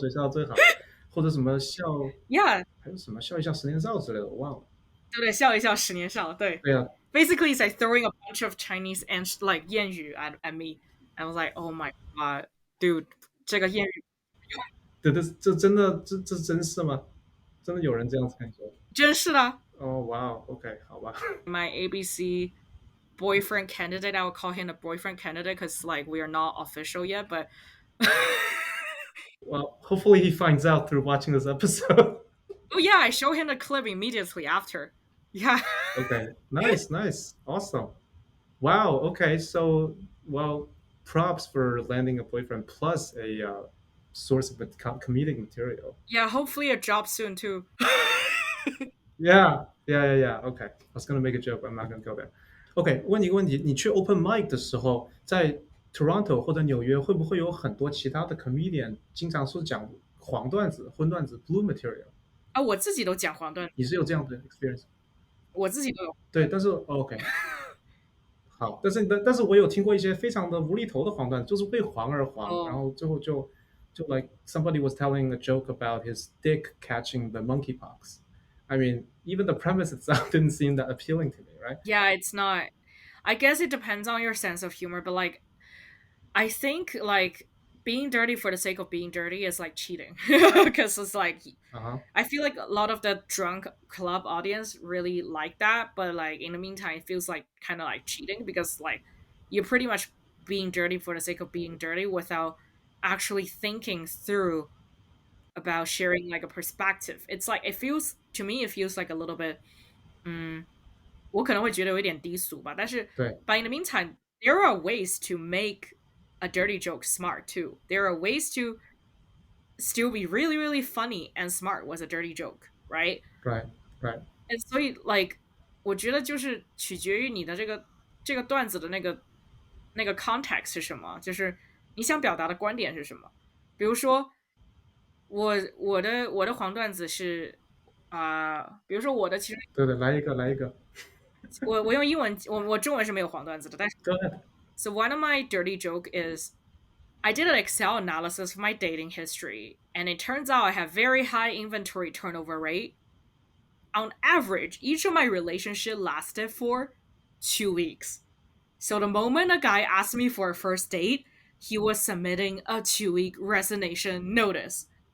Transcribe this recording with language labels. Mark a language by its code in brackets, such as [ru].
[zh] 谁笑最后谁笑最好，或者什么笑， [en] Yeah， [zh] 还有什么笑一笑十年少之类的，我忘了。对不对？笑一笑，十年少。对对呀， [en] ，basically it's like throwing a bunch of Chinese and like 谚语 at me. I was like, oh my god, dude, [zh] 这个谚语这真是吗？真的有人这样子跟你说？真是的。哦，哇哦，OK，好吧。 [en] My ABC boyfriend candidate, I would call him a boyfriend candidate because like we are not official yet, but Well, hopefully he finds out through watching this episode. oh yeah, I show him the clip immediately after. Yeah. Okay, nice, nice, awesome. Wow. Okay, so well, props for landing a boyfriend plus a source of comedic material. Yeah, hopefully a job soon too. Yeah. Okay, I was gonna make a joke, but I'm not gonna go there. [zh] OK，问你一个问题，你去 open mic 的时候，在 Toronto 或者纽约，会不会有很多其他的 comedian 经常是讲黄段子、荤段子 [en] blue material？ [zh] 啊，我自己都讲黄段，你是有这样的 experience？我自己都有。对，但是 OK，好，但是我有听过一些非常的无厘头的黄段，就是为黄而黄，然后最后就 [en] like somebody was telling a joke about his dick catching the monkeypox. I mean, even the premise itself didn't seem that appealing to me, right? Yeah, it's not. I guess it depends on your sense of humor, but like, I think like being dirty for the sake of being dirty is like cheating because it's like I feel like a lot of the drunk club audience really like that, but like in the meantime it feels like kind of like cheating because like you're pretty much being dirty for the sake of being dirty without actually thinking through about sharing like a perspective. It's like it feels to me it feels like a little bit [zh] 我可能会觉得有一点低俗吧，但是 [en] but in the meantime there are ways to make a dirty joke smart too. There are ways to still be really, really funny and smart with a dirty joke, right? Right. [zh] And 所以 like 我觉得就是取决于你的这个段子的那个 context 是什么，就是你想表达的观点是什么。比如说我的黄段子是比如说我的其实对，来一个。我用英文我中文是没有黄段子的，但是 [en] Go ahead. So one of my dirty joke is I did an Excel analysis of my dating history, and it turns out I have very high inventory turnover rate. On average, each of my relationship lasted for 2 weeks. So the moment a guy asked me for a first date, he was submitting a 2-week resignation notice.